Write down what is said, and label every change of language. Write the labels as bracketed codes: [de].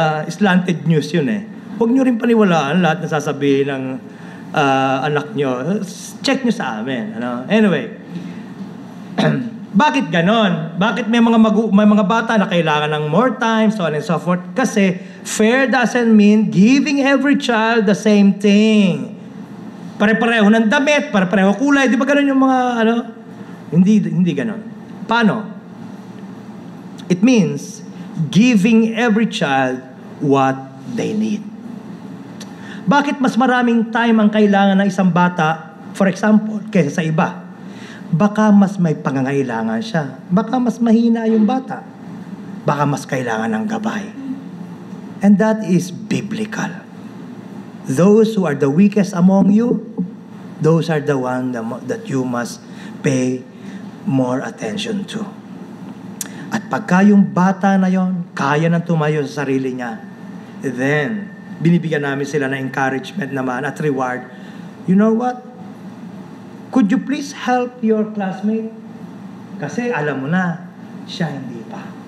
[en] Slanted news [tl] yun Huwag nyo rin paniwalaan lahat na sasabihin ng anak nyo. Check nyo sa amin. Anyway. Bakit ganon? Bakit may mga bata na kailangan ng [en] more time, so on and so forth? [tl] Kasi [en] fair doesn't mean giving every child the same thing. [tl] Pare-pareho ng damit, pare-pareho kulay. Di ba ganon yung mga Hindi ganon. Paano? [en] It means giving every child what they need. [tl] Bakit mas maraming time ang kailangan ng isang bata [en] For example, [tl] kaysa sa iba. Baka mas may pangangailangan siya. Baka mas mahina yung bata. Baka mas kailangan ng gabay. [en] And that is biblical. Those who are the weakest among you, those are the ones that you must pay more attention to. [tl] At pagka yung bata na yon, kaya nang tumayo sa sarili niya, then, binibigyan namin sila ng encouragement naman at reward. [en] You know what? Could you please help your classmate? [tl] Kasi alam mo na, siya hindi pa.